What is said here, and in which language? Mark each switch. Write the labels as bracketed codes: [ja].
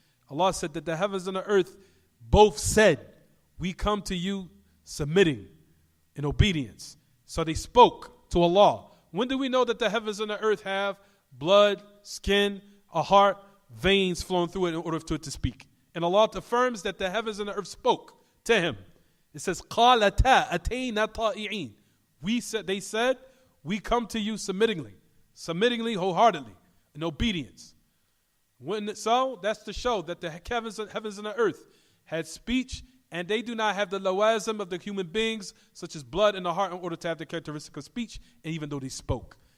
[en] Allah said that the heavens and the earth both said, we come to you submitting in obedience. So they spoke to Allah. When do we know that the heavens and the earth have blood, skin, a heart, veins flowing through it in order for it to speak? And Allah affirms that the heavens and the earth spoke to Him. It says, [ar] قَالَتَا أَتَيْنَا طَائِعِينَ. [en] They said, we come to you submittingly, wholeheartedly, in obedience. So, that's to show that the heavens and the earth had speech, and they do not have the lawazim of the human beings, such as blood in the heart, in order to have the characteristic of speech, and even though they spoke.